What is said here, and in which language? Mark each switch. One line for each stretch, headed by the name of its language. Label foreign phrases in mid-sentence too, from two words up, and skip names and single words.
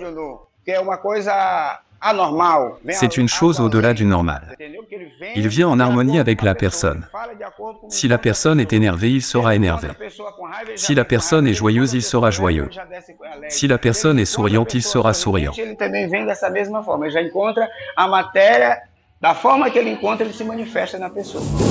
French: C'est une chose au-delà du normal. Il vient en harmonie avec la personne. Si la personne est énervée, il sera énervé. Si la personne est joyeuse, il sera joyeux. Si la personne est souriante, il sera souriant.
Portuguese: Ele também vem dessa mesma forma, ele já encontra a matéria, da forma que ele encontra, ele se manifesta na pessoa.